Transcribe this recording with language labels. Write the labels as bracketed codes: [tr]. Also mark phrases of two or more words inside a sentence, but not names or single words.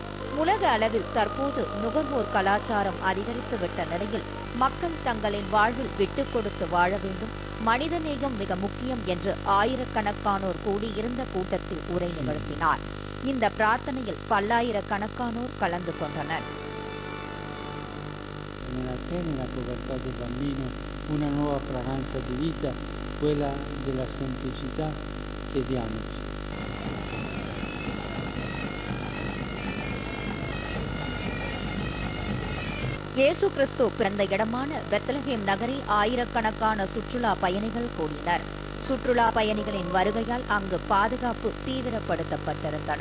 [ta] உலக அளவில் தற்போது நுகர்வோர் கலாச்சாரம் அதிகரித்துவிட்ட நிலையில் மக்கள் தங்களின் வாழ்வில் விட்டுக் கொடுத்து வாழ வேண்டும், மனிதநேயம் மிக முக்கியம் என்று ஆயிரக்கணக்கானோர் கூடியிருந்த கூட்டத்தில் உரை நிகழ்த்தினார். இந்த பிரார்த்தனையில் பல்லாயிரக்கணக்கானோர் கலந்து கொண்டனர். [it] Una nuova fragranza di vita, quella della semplicità, chiediamoci. [ta] இயேசு கிறிஸ்து பிறந்த இடமான பெத்லகேம் நகரில் ஆயிரக்கணக்கான சுற்றுலா பயணிகள் கூடினர். சுற்றுலா பயணிகளின் வருகையால் அங்கு பாதுகாப்பு தீவிரப்படுத்தப்பட்டிருந்தன.